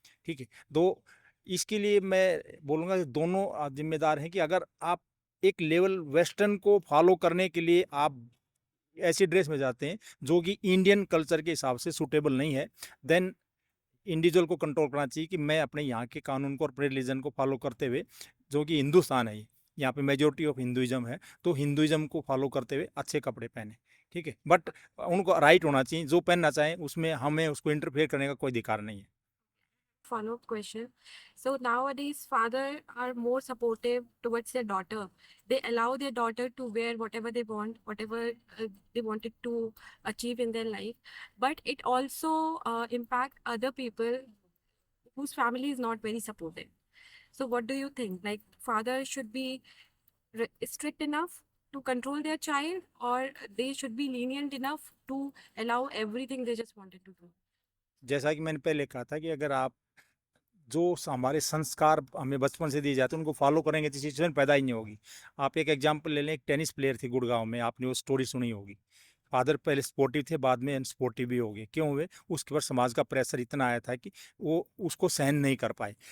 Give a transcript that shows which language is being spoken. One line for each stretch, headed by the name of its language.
Hindi: ठीक है, तो इसके लिए मैं बोलूँगा कि दोनों जिम्मेदार हैं कि अगर आप एक लेवल वेस्टर्न को फॉलो करने के लिए आप ऐसी ड्रेस में जाते हैं जो कि इंडियन कल्चर के हिसाब से सूटेबल नहीं है, देन इंडिविजुअल को कंट्रोल करना चाहिए कि मैं अपने यहाँ के कानून को और अपने रिलीजन को फॉलो करते हुए, जो कि हिंदुस्तान है, यहाँ पे मेजोरिटी ऑफ हिंदुइज्म है, तो हिंदुइज्म को फॉलो करते हुए अच्छे कपड़े पहने। ठीक है, बट उनको राइट होना चाहिए, जो पहनना चाहें उसमें हमें उसको इंटरफेयर करने का कोई अधिकार नहीं है।
English: Follow-up question. So nowadays, fathers are more supportive towards their daughter. They allow their daughter to wear whatever they want, whatever they wanted to achieve in their life. But it also impact other people whose family is not very supportive. So what do you think? Like, father should be strict enough to control their child, or they should be lenient enough to allow everything they just wanted to do?
Hindi: जैसा कि मैंने पहले कहा था कि अगर आप जो हमारे संस्कार हमें बचपन से दिए जाते हैं उनको फॉलो करेंगे तो सिचुएशन पैदा ही नहीं होगी। आप एक एग्जांपल ले लें, एक टेनिस प्लेयर थी गुड़गांव में, आपने वो स्टोरी सुनी होगी। फादर पहले स्पोर्टिव थे, बाद में अनस्पोर्टिव भी हो गए। क्यों हुए? उसके ऊपर समाज का प्रेशर इतना आया था कि वो उसको सहन नहीं कर पाए।